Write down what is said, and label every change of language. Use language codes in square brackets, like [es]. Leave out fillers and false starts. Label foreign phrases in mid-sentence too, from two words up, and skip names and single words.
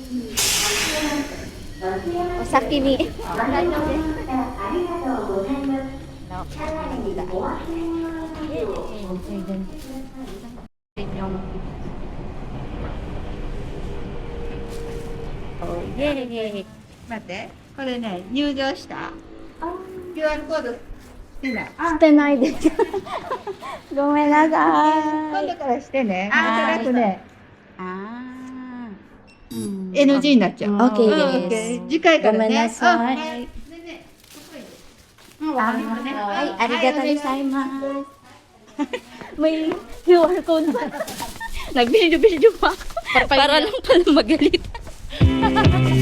[ja] お先に. Oh, yay! 待って、これね、入場した QR コードしてない。してないです。ごめんな今さい。度からしてね、あーなんとなくね、あ NG になっちゃう。 OK うんです。 OK 次回からね。ごめんなさいうんでねうん、わかりますね。はい、ありがとうございます。 [tl] May QR code pa. Nag-video-video pa ako. Para lang pala magalitan.